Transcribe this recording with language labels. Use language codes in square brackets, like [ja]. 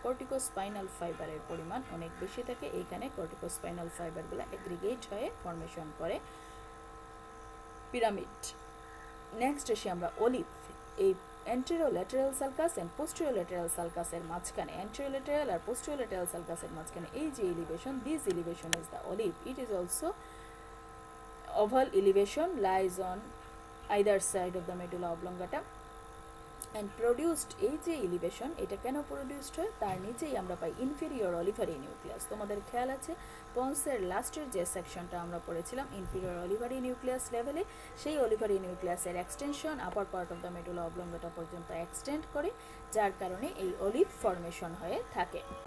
[bn] Corticospinal ফাইবারের পরিমাণ অনেক বেশি থাকে, এইখানে কর্টিকোস্পাইনাল ফাইবারগুলো অ্যাগ্রিগেট হয়ে ফর্মেশন করে পিরামিড। নেক্সট আসি আমরা অলিভ। এই অ্যান্টেরোল্যাটারাল সালকাস অ্যান্ড পোস্টেরিয়র সালকাসের মাঝখানে, অ্যান্টেরোল্যাটারাল আর পোস্টেরিয়র সালকাসের মাঝখানে এই যে elevation, [en] This elevation is the olive. It is also oval elevation lies on either side of the medulla oblongata and produced [bn] এই যে এলিভেশন, এটা কেন প্রডিউসড হয়? তার নিচেই আমরা পাই ইনফেরিয়র অলিভারি নিউক্লিয়াস। তোমাদের খেয়াল আছে পন্সের লাস্টের যে সেকশনটা আমরা পড়েছিলাম ইনফেরিয়র অলিভারি নিউক্লিয়াস লেভেলে, সেই অলিভারি নিউক্লিয়াসের extension upper part of the medulla অবলঙ্গাটা পর্যন্ত এক্সটেন্ড করে, যার কারণে এই অলিভ ফর্মেশন হয়ে থাকে।